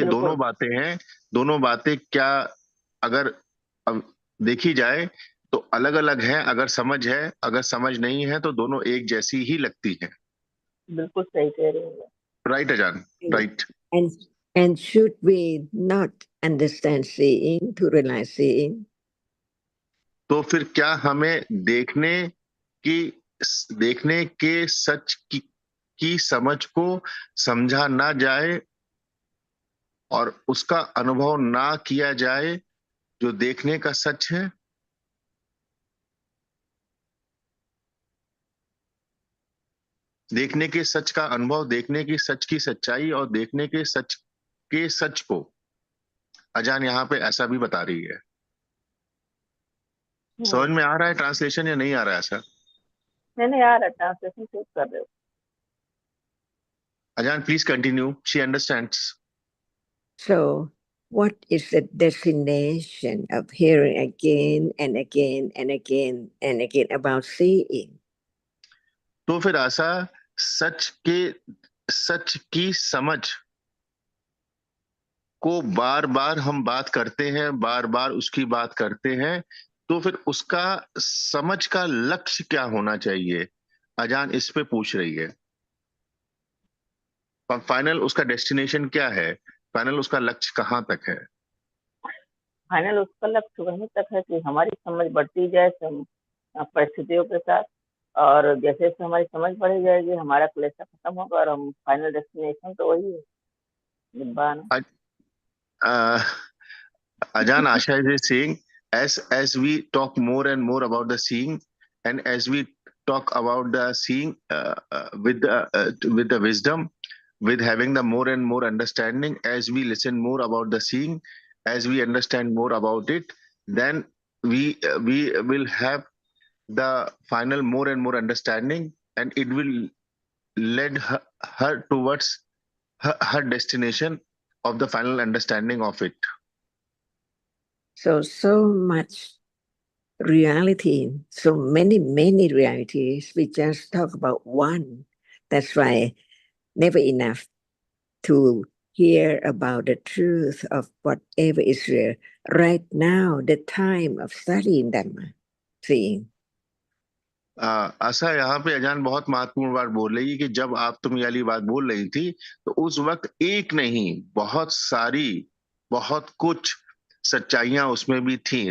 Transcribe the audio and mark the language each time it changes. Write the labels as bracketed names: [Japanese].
[Hindi] बिल्कुल दोनों बातें हैं, दोनों बातें क्या अगर अब देखी जाए तो अलग अलग हैं. अगर समझ है, अगर समझ नहीं है तो दोनों एक जैसी ही लगती हैं. बिल्कुल सही कह रहे हैं. [English] Right Ajaan, right. And and should we not understand seeing to realize seeing? [Hindi] तो फिर क्या हमें की देखने के सच की समझ को समझा ना जाए और उसका अनुभव ना किया जाए जो देखने का सच है? देखने के सच का अनुभव, देखने की सच की सच्चाई और देखने के सच को अजान यहाँ पे ऐसा भी बता रही है. समझ में आ रहा है ट्रांसलेशन या नहीं आ रहा है ऐसा? नहीं आ रहा, ट्रांसलेशन ठीक कर रहे हो. [English] Ajaan please continue, she understands. So, what is the destination of hearing again and again and again and again about seeing? [Hindi] तो फिर आशा, सच की समझ को बार बार हम बात करते हैं, बार बार उसकी बात करते हैं, तो फिर उसका समझ का लक्ष्य क्या होना चाहिए? अजान इस पे पूछ रही है. फाइनल उसका डेस्टिनेशन क्या है? फाइनल उसका लक्ष्य कहाँ तक है? फाइनल उसका लक्ष्य वहीं तक है कि हमारी समझ बढ़ती जाए परिस्थितियों के साथ, और जैसे जैसे हमारी समझ बढ़ी जाएगी हमारा क्लेशर खत्म होगा और हम फाइनल डेस्टिनेशन तो वही है, निब्बान. [English] Uh, Ajan, Asha is saying, as we talk more and more about the seeing, and as we talk about the seeing with the wisdom, with having the more and more understanding, as we listen more about the seeing, as we understand more about it, then we will have the final more and more understanding, and it will lead her towards her destination of the final understanding of it. So much reality, so many realities. We just talk about one. That's why never enough to hear about the truth of whatever is real. Right now, the time of studying Dhamma, seeing. [Hindi] आशा यहाँ पे अजान बहुत महत्वपूर्ण बात बोल रही है कि जब आप तुम ये वाली बात बोल रही थी तो उस वक्त एक नहीं, बहुत सारी, बहुत कुछ सच्चाइयां उसमें भी थी.